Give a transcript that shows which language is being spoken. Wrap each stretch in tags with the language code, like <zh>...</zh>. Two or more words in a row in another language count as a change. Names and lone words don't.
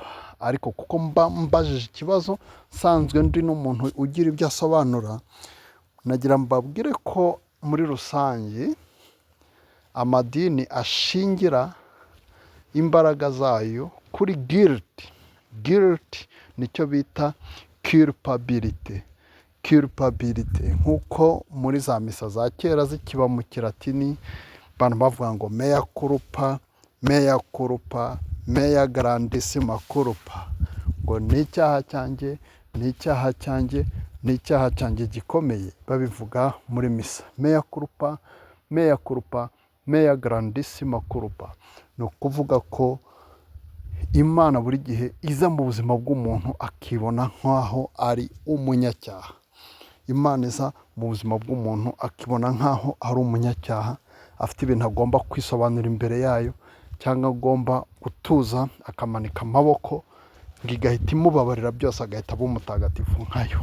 <rw>Ariko kuko mbajije ikibazo nsanzwe ndi n'umuntu ugira ibyo asobanura, nagira mbabwire ko muri rusange amadini ashingira imbaraga zayo kuri guilt nicyo bita culpability. Nk'uko muri za misa za kera zikiba mu Kilatini abantu bavuga ngo</rw> <la>mea culpa, mea grandissima culpa,</la> <rw>ngo ni icyaha cyanjye gikomeye. Babivuga muri misa,</rw> <la>mea culpa, mea grandissima culpa.</la> <rw>Ni ukuvuga ko Imana buri gihe iza mu buzima bw'umuntu akibona nk'aho ari umunyacyaha. Imana iza mu buzima bw'umuntu akibona nk'aho ari umunyacyaha, afite ibintu agomba kwisobanura imbere yayo, cyangwa agomba gutuza akamanika amaboko, ngo igahita imubabarira byose, agahita aba umutagatifu nkayo.</rw>